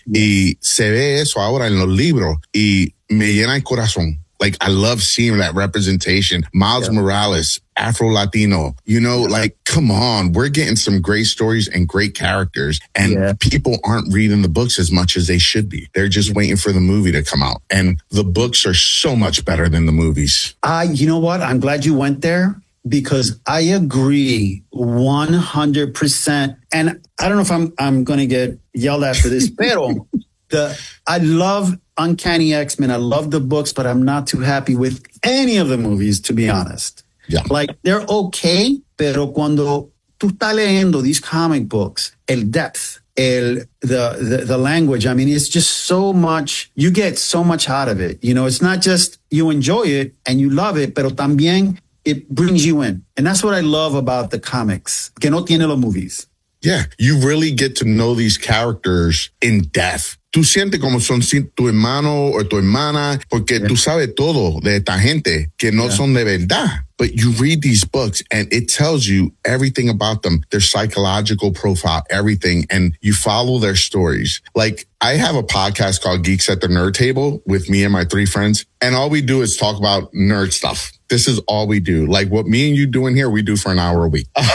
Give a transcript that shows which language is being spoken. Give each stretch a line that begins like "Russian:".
Spanish: Y se ve eso ahora en los libros y me llena el corazón.
English: Like, I love seeing that representation. Miles Morales, Afro-Latino, you know, like, come on, we're getting some great stories and great characters, and people aren't reading the books as much as they should be. They're just waiting for the movie to come out, and the books are so much better than the movies. You know what? I'm glad you went there because I agree 100%. And I don't know if I'm gonna get yelled at for this, pero I love Uncanny X-Men. I love the books, but I'm not too happy with any of the movies, to be honest. Like, they're okay, pero cuando tú estás leyendo these comic books, el depth, the language, I mean, it's just so much, you get so much out of it. You know, it's not just you enjoy it and you love it, pero también it brings you in. And that's what I love about the comics, que no tiene los movies. Yeah, you really get to know these characters in depth.
Spanish: Tú sientes como son tu hermano o tu hermana, porque tú sabes todo de esta gente que no son de verdad.
English: But you read these books and it tells you everything about them, their psychological profile, everything, and you follow their stories. Like, I have a podcast called Geeks at the Nerd Table with me and my three friends, and all we do is talk about nerd stuff. This is all we do. Like, what me and you doing here, we do for an hour a week.